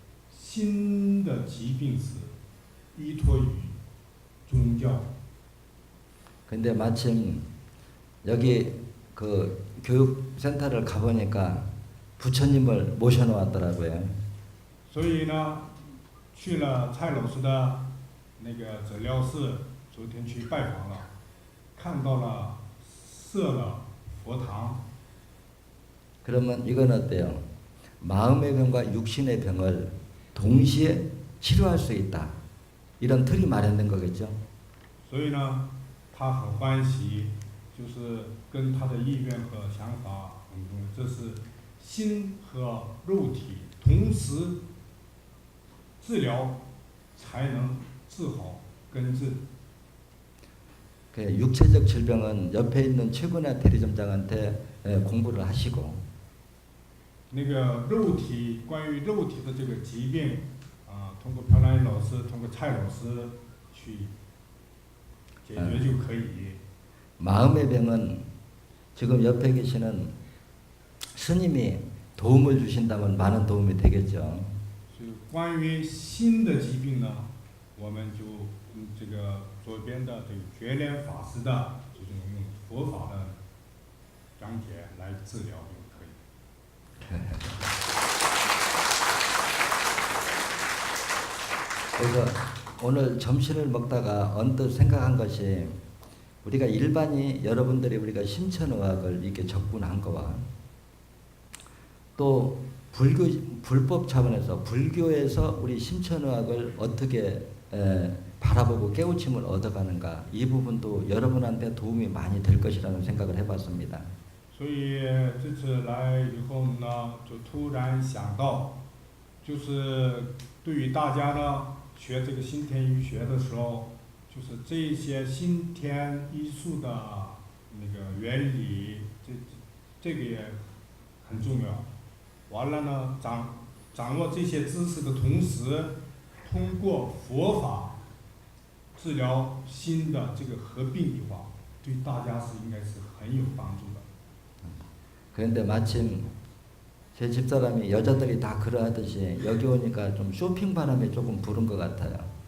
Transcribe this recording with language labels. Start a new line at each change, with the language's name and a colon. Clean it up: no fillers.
Chinese: 心的疾病是依托于宗教。
Korean: 근데 마침 여기 그 교육센터를 가보니까 부처님을 모셔놓았더라고요.
Chinese: 所以呢，去了蔡老师的那个诊疗室，昨天去拜访了，看到了设了佛堂。
Korean: 그러면 이건 어때요? 마음의 병과 육신의 병을 동시에 치료할 수 있다. 이런 틀이 마련된 거겠죠.
Chinese: 所以呢，他很欢喜，就是跟他的意愿和想法很重要，这是心和肉体同时治疗，才能治好根治。
Korean: 육체적 질병은 옆에 있는 최근의 대리점장한테 공부를 하시고
Chinese: 那个肉体关于肉体的这个疾病，通过朴兰老师，通过蔡老师去解决就可以。
Korean: 마음의 병은 지금 옆에 계시는 스님이 도움을 주신다면 많은 도움이 되겠죠.
Chinese: 所以关于心的疾病呢，我们就这个左边的这个觉莲法师的这种用佛法的讲解来治疗就可以。
Korean: 그래서 오늘 점심을 먹다가 언뜻 생각한 것이 우리가 일반이 여러분들이 우리가 심천의학을 이렇게 접근한 거와 또 불법 차원에서 불교에서 우리 심천의학을 어떻게 바라보고 깨우침을 얻어가는가 이 부분도 여러분한테 도움이 많이 될 것이라는 생각을 해봤습니다.
Chinese: 所以这次来以后呢，就突然想到，就是对于大家呢学这个新田医学的时候，就是这些新田医术的那个原理，这个也很重要。完了呢，掌握这些知识的同时，通过佛法治疗心的这个合并的话，对大家是应该是很有帮助的。
Korean: 그런데 마침 제 집사람이 여자들이 다 그러하듯이 여기 오니까 좀 쇼핑 바람이 조금 부는 것 같아요.